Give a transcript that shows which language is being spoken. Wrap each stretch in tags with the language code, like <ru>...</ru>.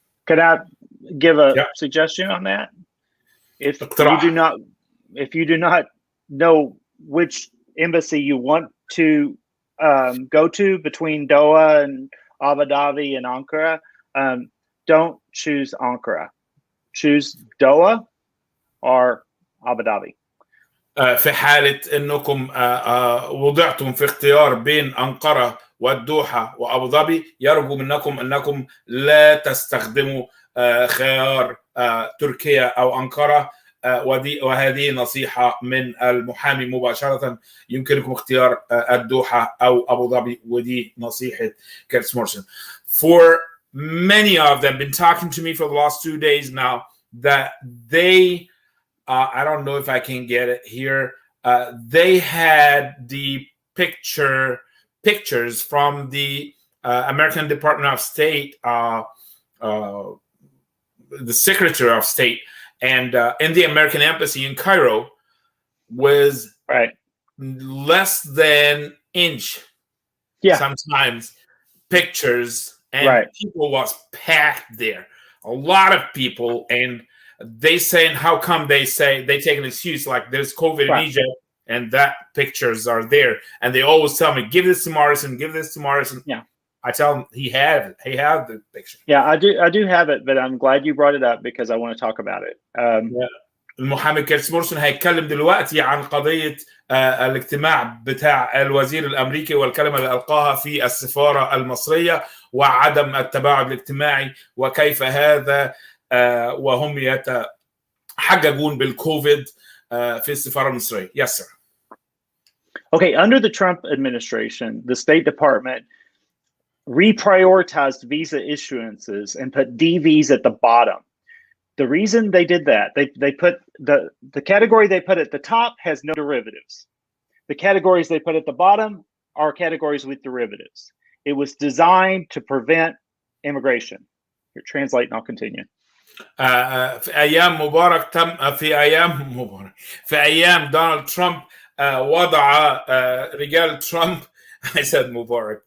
<en>Could I give a suggestion on that? If you do not know which embassy you want to go to between Doha and Abu Dhabi and Ankara, don't choose Ankara. Choose Doha or Abu Dhabi.</en> <ar>في حالة انكم وضعتم في اختيار بين أنقرة والدوحة وأبو ظبي، يرجو منكم انكم لا تستخدموا خيار تركيا او أنقرة، وهذه نصيحة من المحامي مباشرة. يمكنكم اختيار الدوحة أو أبو ظبي، ودي نصيحة كبرتيس موريسون.</ar> <en>For many of them been talking to me for the last 2 days now that they, I don't know if I can get it here, they had the pictures from the American Department of State, the Secretary of State, and in the American Embassy in Cairo was less than inch. Sometimes pictures, and people was packed there. A lot of people, and they saying, how come they take an excuse like there's COVID in Egypt, and that pictures are there, and they always tell me, give this to Morison, give this to Morison. I tell him he had the picture. I do have it, but I'm glad you brought it up because I want to talk about it.</en> <ar>المحامي كبرتيس موريسون هيتكلم دلوقتي عن قضية الاجتماع بتاع الوزير الأمريكي والكلمة اللي ألقاها في السفارة المصرية وعدم التباعد الاجتماعي وكيف هذا وهم يتحججون بالكوفيد في السفارة المصرية.</ar> <en>Yes, sir. Okay, under the Trump administration, the State Department reprioritized visa issuances and put DVs at the bottom. The reason they did that, they put the category they put at the top has no derivatives. The categories they put at the bottom are categories with derivatives. It was designed to prevent immigration. Here, translate and I'll continue.</en> <ar>في أيام مبارك في أيام دونالد ترامب وضع رجال ترامب</ar> <en>I said</en> <ar>مبارك.</ar>